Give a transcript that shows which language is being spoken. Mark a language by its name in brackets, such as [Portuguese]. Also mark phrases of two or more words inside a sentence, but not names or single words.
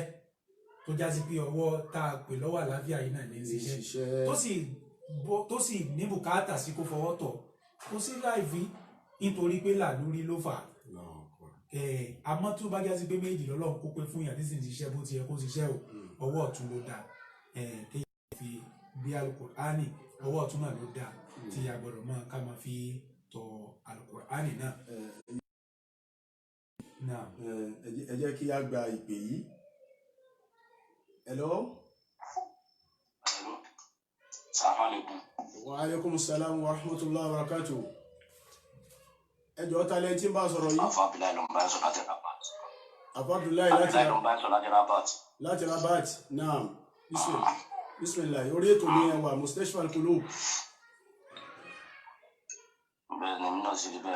[Yoruba] tó já sí pé ọwọ́ tá a pè lọ́wọ́ àlàáfíà yìí náà ní ṣiṣẹ́ tó sì ní bùkátà sí kó fọwọ́ tọ̀ kó sí láìfi nítorí pé làlórí ló fà àmọ́ tó bá já sí pé méjì lọ́lọ́run kó pé fún yàn tí sì ń ṣiṣẹ́ bó ti yẹ kó ṣiṣẹ́ o ọwọ́ ọ̀tún ló dáa kéèyàn fi bí Al-Qur'ani ọwọ́ ọ̀tún náà ló dáa tí a gbọ́dọ̀ máa ká máa fi tọ Al-Qur'ani náà. ẹ jẹ́ kí a gba ìpè yìí. [English] Hello. [Arabic] السلام عليكم. وعليكم السلام ورحمة الله وبركاته. [Yoruba] Ẹ jọ̀ọ́ ta lẹ́yìn tí ń bá sọ̀rọ̀ yìí. Afa Abdullahi ló ń bá sọ láti Rabat. Afa Abdullahi láti Rabat. Láti Rabat. Naam. Bismillah. Orí ètò ní ẹwà Mustashfa Al-Qulub. Bẹ́ẹ̀ ni mi náà sì rí bẹ́ẹ̀.